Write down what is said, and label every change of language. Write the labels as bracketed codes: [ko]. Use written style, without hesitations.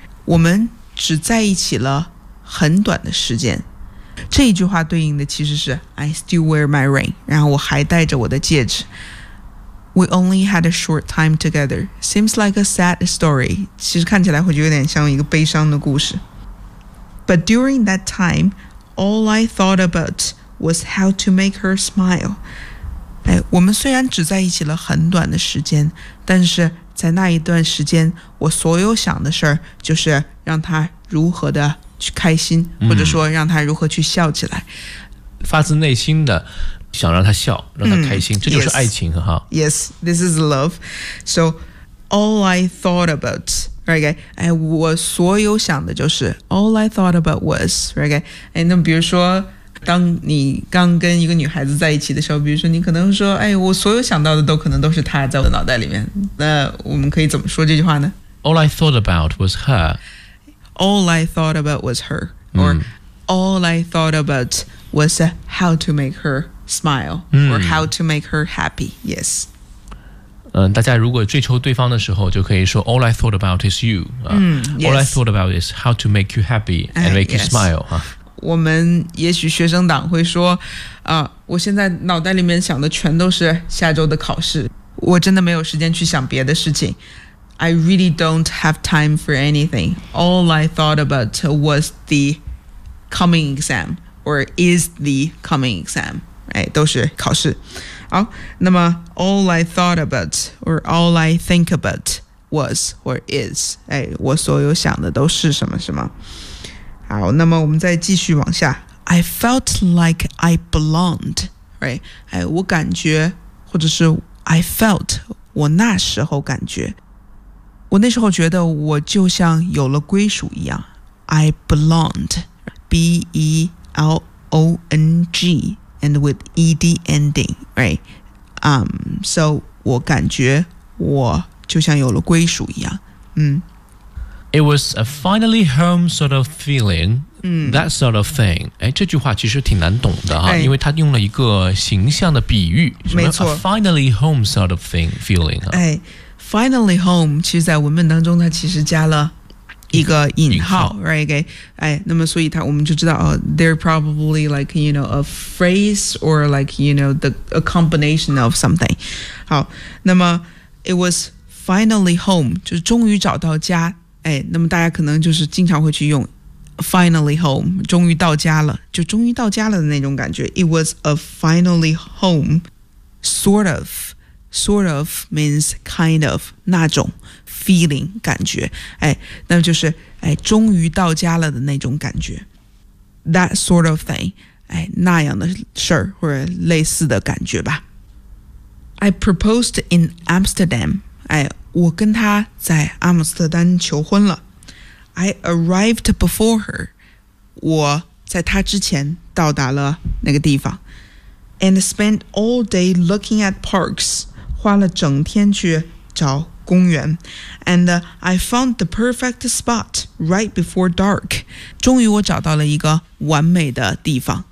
[zh] 我们只在一起了很短的时间。这一句话对应的其实是 [en] I still wear my ring, [zh] 然后我还戴着我的戒指。 [en] We only had a short time together. Seems like a sad story. [zh] 其实看起来会有点像一个悲伤的故事。 [en] But during that time, all I thought about was how to make her smile. [zh] 哎，我们虽然只在一起了很短的时间，但是在那一段时间，我所有想的事儿就是让她如何的去开心，或者说让她如何去笑起来。发自内心的想让她笑，让她开心，这就是爱情哈。 [en] Yes, this is love. So, all I thought about. Right, okay. [zh] 我所有想的就是 [en] All I thought about was right, okay. [zh] 那比如说当你刚跟一个女孩子在一起的时候，比如说你可能说、哎、我所有想到的都可能都是她在我的脑袋里面，那我们可以怎么说这句话呢？ [en] All I thought about was her. All I thought about was her. Or、All I thought about was how to make her smile、or how to make her happy. Yes. [zh] 大家如果追求对方的时候就可以说 [en] All I thought about is you、All I thought about is how to make you happy and make、you smile、 [zh] 我们也许学生党会说、我现在脑袋里面想的全都是下周的考试，我真的没有时间去想别的事情。 [en] I really don't have time for anything. All I thought about was the coming exam or is the coming exam、 [zh] 哎、都是考试。 [en] 好，那么 all I thought about or all I think about was or is、 [zh] 哎、我所有想的都是什么什么。好，那么我们再继续往下。 [en] I felt like I belonged、right? [zh] 哎、我感觉或者是 [en] I felt [zh] 我那时候感觉，我那时候觉得我就像有了归属一样。 [en] I belonged, B-E-L-O-N-G, and with E-D ending, right? [zh] So 我感觉我就像有了归属一样。 [en] It was a finally home sort of feeling,that sort of thing. [zh] 哎，这句话其实挺难懂的哈，因为他用了一个形象的比喻，没错 [en] ，a finally home sort of thing feeling. [zh] 哎 ，finally home， 其实，在文本当中，它其实加了一个引号 ，right？哎，那么所以它我们就知道， [en] they're probably like you know a phrase or like you know the a combination of something. [zh] 好，那么 [en] it was finally home， [zh] 就是终于找到家。哎，那么大家可能就是经常会去用。 [en] Finally home, [zh] 终于到家了，就终于到家了的那种感觉。 [en] It was a finally home, sort of. Sort of means kind of, 那种 feeling, 感觉。 [zh] 哎，那就是哎，终于到家了的那种感觉。 [en] That sort of thing, [zh] 哎，那样的事儿或者类似的感觉吧。 [en] I proposed in Amsterdam, [zh] 哎，我跟他在阿姆斯特丹求婚了。 [en] I arrived before her. [zh] 我在她之前到达了那个地方。 [en] And spent all day looking at parks. [zh] 花了整天去找公园。 [en] And I found the perfect spot right before dark. [zh] 终于我找到了一个完美的地方。